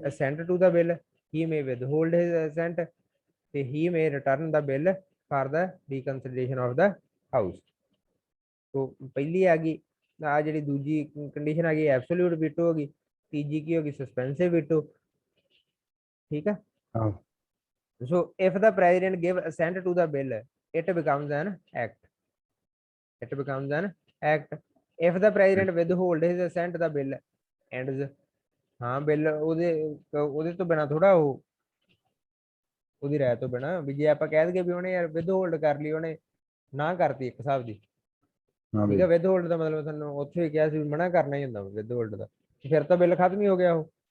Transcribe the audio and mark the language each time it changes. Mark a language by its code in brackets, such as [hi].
[en] Assent to the bill, he may withhold his assent ਤੇ he may return the bill for the reconsideration of the house. [pa] ਸੋ ਪਹਿਲੀ ਆ ਗਈ ਆ ਜਿਹੜੀ ਦੂਜੀ ਕੰਡੀਸ਼ਨ ਆ ਗਈ ਐਬਸੋਲੂਟ ਵੀਟੋ ਹੋ ਗਈ, ਤੀਜੀ ਕੀ ਹੋ ਗਈ ਸਸਪੈਂਸਿਵ ਵੀਟੋ। ਠੀਕ ਹੈ, ਹਾਂ [en] so if the president give assent to the bill it becomes an act, it becomes an act if the president withhold his assent the bill ends। [pa] ਹਾਂ ਬਿੱਲ ਉਹਦੇ ਤੋਂ ਬਿਨਾ ਥੋੜਾ ਉਹ ਉਹਦੀ ਰਾਇ ਤੋਂ ਬਿਨਾ ਵੀ ਜੇ ਆਪਾਂ ਕਹਿ ਦਈਏ ਵੀ ਉਹਨੇ ਯਾਰ ਵਿਦਹੋਲਡ ਕਰ ਲਈ, ਉਹਨੇ ਨਾ ਕਰਤੀ ਇੱਕ ਹਿਸਾਬ ਦੀ। ਹਾਂ ਠੀਕ ਬਈ ਹੈ, ਵਿਦਹੋਲਡ ਦਾ ਮਤਲਬ ਤੁਹਾਨੂੰ ਉੱਥੇ ਹੀ ਕਿਹਾ ਸੀ ਵੀ ਮਨਾ ਕਰਨਾ ਹੀ ਹੁੰਦਾ ਵਿਦਹੋਲਡ ਦਾ, ਫਿਰ ਤਾਂ ਬਿੱਲ ਖਤਮ ਹੀ ਹੋ ਗਿਆ ਉਹ